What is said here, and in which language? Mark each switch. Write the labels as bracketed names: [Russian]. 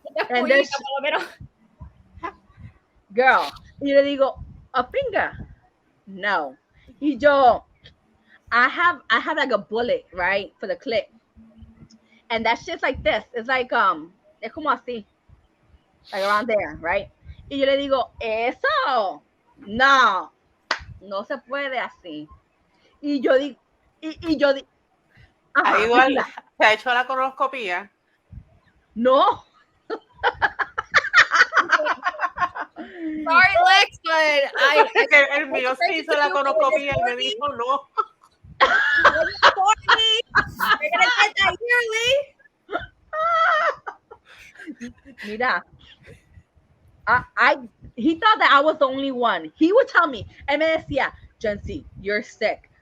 [English] And there's, girl, [Spanish] y yo le digo, [English] a finger? No. [Spanish] Y yo, [English] I have like a bullet, right, for the clip. And that shit's like this. It's like, [Spanish] es como así. [English] Like around there, right? [Spanish] Y yo le digo, eso, no se puede así. Y yo digo, ajá, ¿se ha hecho la colonoscopía? No. [English] Sorry, Lex, but [Spanish] el mío se hizo la colonoscopía y me dijo no. [English] You're gonna get that yearly. [Spanish] Mira, [English] he thought that I was the only one. He would tell me, [Spanish] él me decía, [English] Yensi, you're sick.